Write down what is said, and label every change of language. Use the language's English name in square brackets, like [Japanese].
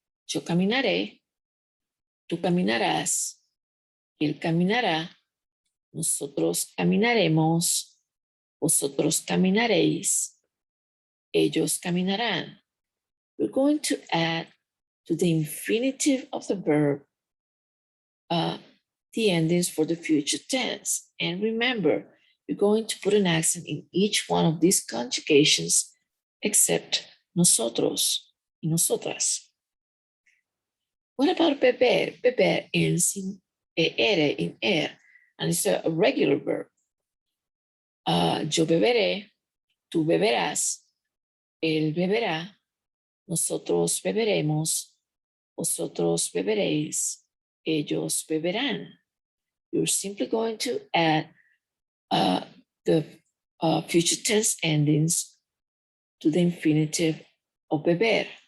[Spanish] Yo caminaré, tú caminarás, él caminará, nosotros caminaremos, vosotros caminaréis, ellos caminarán. [English] We're going to add to the infinitive of the verb the endings for the future tense. And remember, you're going to put an accent in each one of these conjugations except [Spanish] nosotros y nosotras. [English] What about beber? Beber ends in ere, in er, and it's a regular verb. [Spanish] Yo beberé, tú beberás, él beberá, nosotros beberemos, vosotros beberéis, ellos beberán. [English] You're simply going to add the future tense endings to the infinitive of beber.